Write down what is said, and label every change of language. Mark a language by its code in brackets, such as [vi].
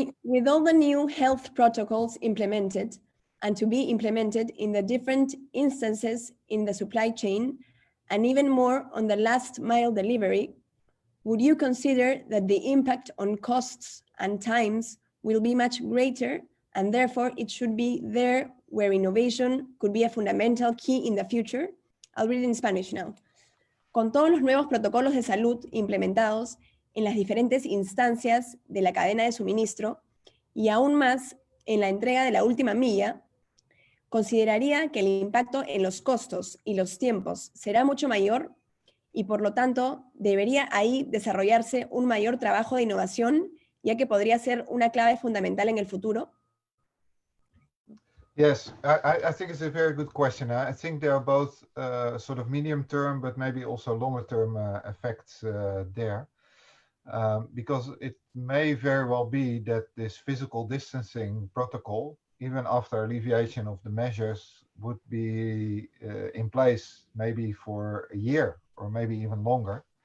[en] With all the new health protocols implemented and to be implemented in the different instances in the supply chain, and even more on the last mile delivery, would you consider that the impact on costs and times will be much greater and therefore it should be there where innovation could be a fundamental key in the future. I'll read it in Spanish now. [es] Con todos los nuevos protocolos de salud implementados en las diferentes instancias de la cadena de suministro y aún más en la entrega de la última milla, consideraría que el impacto en los costos y los tiempos será mucho mayor y por lo tanto debería ahí desarrollarse un mayor trabajo de innovación, ya que podría ser una clave fundamental en el futuro. [en] Yes, I think it's a very good question. I think there are both sort of medium term, but maybe also longer term effects there. Because it may very well be that this physical distancing protocol, even after alleviation of the measures, would be in place maybe for a year or maybe even longer.